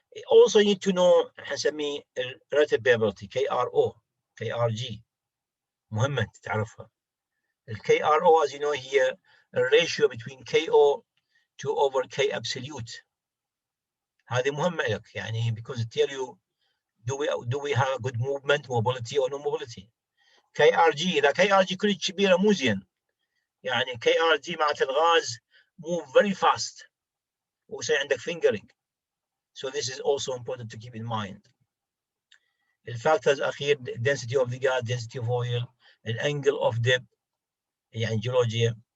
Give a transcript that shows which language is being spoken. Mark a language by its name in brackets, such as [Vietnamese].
[English] Also you need to know [Arabic] احنا نسميه [English] relative variability KRG. [Arabic] مهمة تعرفها. [English] KRO, as you know, here a ratio between KO to over K absolute. [Arabic] هذه مهمة لك [English] because it tell you do we have a good movement, mobility or no mobility. [Arabic] KRG, إذا KRG كلش كبيرة مو زين. KRG معناته الغاز [English] move very fast [Arabic] ويصير عندك fingering. [English] So this is also important to keep in mind. The factors [Arabic] أخير [English] density of the gas, density of oil, an angle of depth, geology.